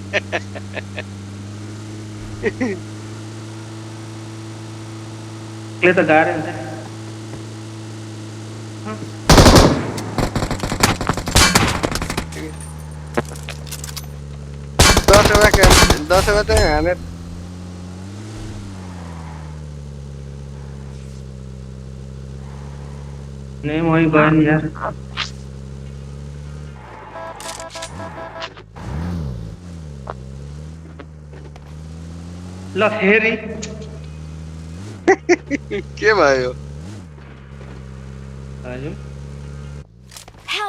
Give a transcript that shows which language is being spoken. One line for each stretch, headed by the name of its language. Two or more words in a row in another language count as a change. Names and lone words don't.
Nepali: ले त गाह्रै हुन्छ नि। दस रुपियाँ त हाने
Hindi: नहीं वही गए नहीं यार।
Nepali: ल फेरि के भयो हजुर
English: Help!